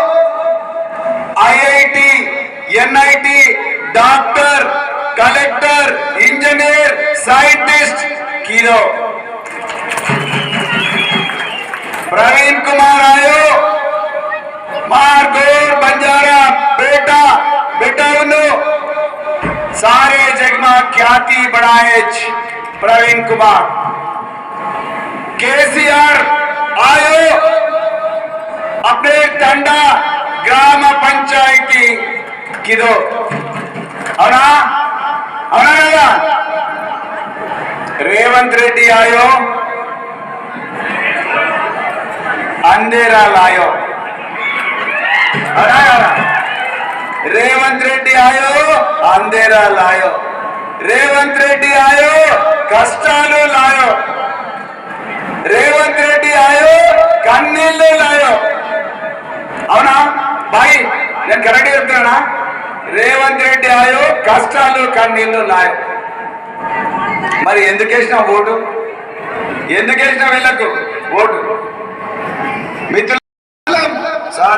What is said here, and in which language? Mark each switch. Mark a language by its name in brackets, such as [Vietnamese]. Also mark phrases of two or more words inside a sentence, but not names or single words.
[English] IIT NIT doctor collector engineer scientist [Lambadi] कीरो प्रवीण कुमार आयो मार गोर बंजारा बेटा बेटा सारे जग में ख्याति बढ़ाए प्रवीण कुमार KCR आयो अपने तंडा ग्राम पंचायती किदो अवना अवना रेवंत रेड्डी आयो अंधेरा लायो रेवंत रेड्डी आयो अंधेरा लायो रेवंत रेड्डी आयो कष्टालू लायो रेवंत रेड्डी आयो कन्नील्लू लायो [Telugu] అవునా భాయ్ నేను కరెక్ట్ చెప్తున్నా రేవంత్ రెడ్డి ఆయో కష్టాలు కన్నీళ్లు లాయో మరి ఎందుకు వేసినా ఓటు ఎందుకు వేసినా వీళ్ళకు ఓటు మిత్రులు సార్